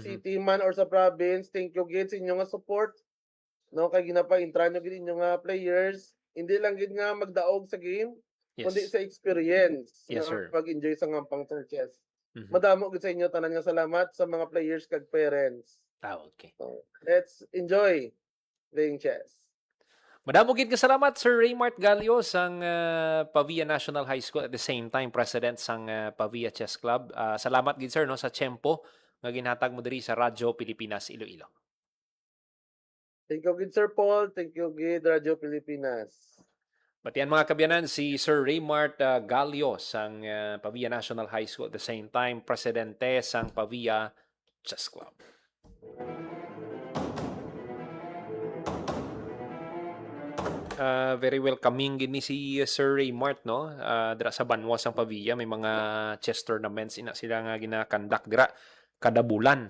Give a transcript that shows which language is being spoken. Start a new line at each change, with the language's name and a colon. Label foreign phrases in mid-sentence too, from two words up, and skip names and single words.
Hiligaynon: Mhm. city man or sa province,
English: thank you
Hiligaynon: gid sa inyo nga support, no? Kay ginapa-intra nyo gid inyo nga players, hindi lang gid nga magdaog sa game, kundi Yes. sa experience Yes nga sir. pag-enjoy sa ngampang sang chess. Mhm. Madamo gid sa inyo tanan nga salamat sa mga players kag parents. Okay.
English: So, let's enjoy playing chess.
Hiligaynon: Madamo gid salamat Sir Raymart Galio sang Pavia National High School
English: at the same time
Hiligaynon: president sang Pavia Chess Club. Salamat gid sir no sa tiyempo nga ginhatag mo diri sa Radyo Pilipinas Iloilo.
English: Thank you
Hiligaynon: gid Sir Paul,
English: thank you
Hiligaynon: gid Radyo Pilipinas. Batian mga kabyanan si Sir Raymart Galio sang Pavia National High School
English: at the same time
Hiligaynon: presidente sang Pavia Chess Club.
English: Very welcoming
Hiligaynon: gini si Sir Raymart no. Dira sa Banwa sang Pavia may mga
English: chess tournaments
Hiligaynon: ina sila nga gina-conduct dira kada bulan.